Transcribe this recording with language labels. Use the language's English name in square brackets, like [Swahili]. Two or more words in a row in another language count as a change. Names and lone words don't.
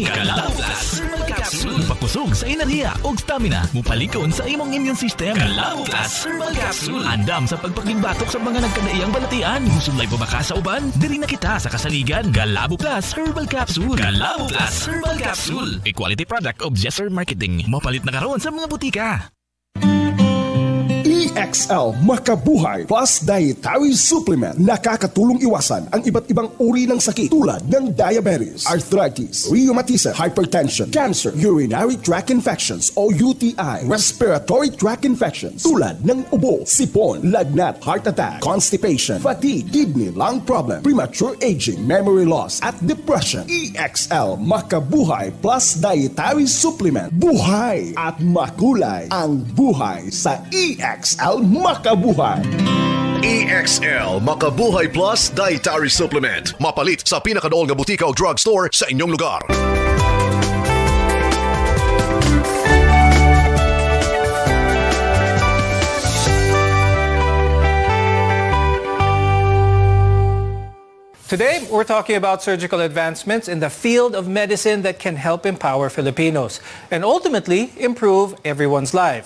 [Cebuano] Calabo Plus Herbal Capsule. Pakusog sa enerhiya ug stamina, mupalikon sa imong [English] immune system. [Cebuano] Calabo Plus Herbal Capsule. Andam sa pagpakigbatok sa mga nagkadaiyang balatian. Musulay pa baka sa uban, diri na kita sa kasaligan. Calabo Plus Herbal Capsule. Calabo Plus Herbal Capsule. [English] A quality product of Jesser Marketing. [Cebuano] Palit na karon sa mga butika. [Filipino] EXL Makabuhay Plus Dietary Supplement. Nakakatulong iwasan ang iba't ibang uri ng sakit tulad ng diabetes, [English] arthritis, rheumatism, hypertension, cancer, urinary tract infections o UTI, respiratory tract infections [Filipino] tulad ng ubo, sipon, lagnat, [English] heart attack, constipation, fatigue, kidney, lung problem, premature aging, memory loss at depression. [Filipino] EXL Makabuhay Plus Dietary Supplement. Buhay at makulay ang buhay sa EXL Makabuhay. EXL Makabuhay Plus Dietary Supplement. [Cebuano] Mapalit sa pinakadool nga butika o drugstore sa inyong lugar. [English] Today, we're talking about surgical advancements in the field of medicine that can help empower Filipinos and ultimately improve everyone's lives.